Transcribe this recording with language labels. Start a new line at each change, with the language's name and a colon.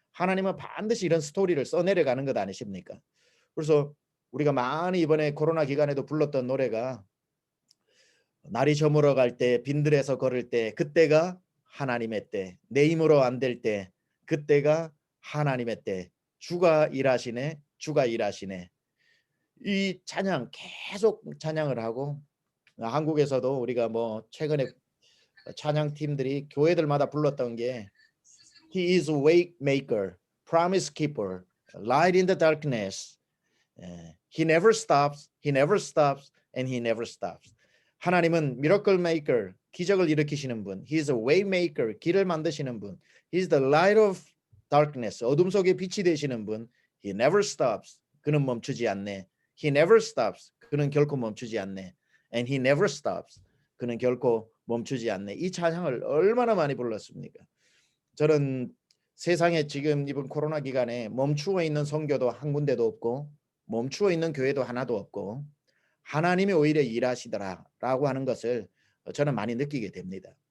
Korean: 하나님은 반드시 이런 스토리를 써내려가는 것 아니십니까? 그래서 우리가 많이 이번에 코로나 기간에도 불렀던 노래가 날이 저물어 갈 때 빈들에서 걸을 때 그때가 하나님의 때 내 힘으로 안 될 때 그때가 하나님의 때 주가 일하시네 주가 일하시네 이 찬양 계속 찬양을 하고 한국에서도 우리가 뭐 최근에 찬양 팀들이 교회들마다 불렀던 게
English: He is a way maker, promise keeper, light in the darkness. He never stops, he never stops, and he never stops.
Korean: 하나님은
English: miracle maker,
Korean: 기적을 일으키시는 분.
English: He is a way maker,
Korean: 길을 만드시는 분.
English: He is the light of darkness,
Korean: 어둠 속에 빛이 되시는 분.
English: He never stops,
Korean: 그는 멈추지 않네. He never stops, 그는 결코 멈추지 않네.
English: And he never stops,
Korean: 그는 결코 멈추지 않네. 이 찬양을 얼마나 많이 불렀습니까? 저는 세상에 지금 이번 코로나 기간에 멈추어 있는 선교도 한 군데도 없고 멈추어 있는 교회도 하나도 없고 하나님이 오히려 일하시더라라고 하는 것을 저는 많이 느끼게 됩니다.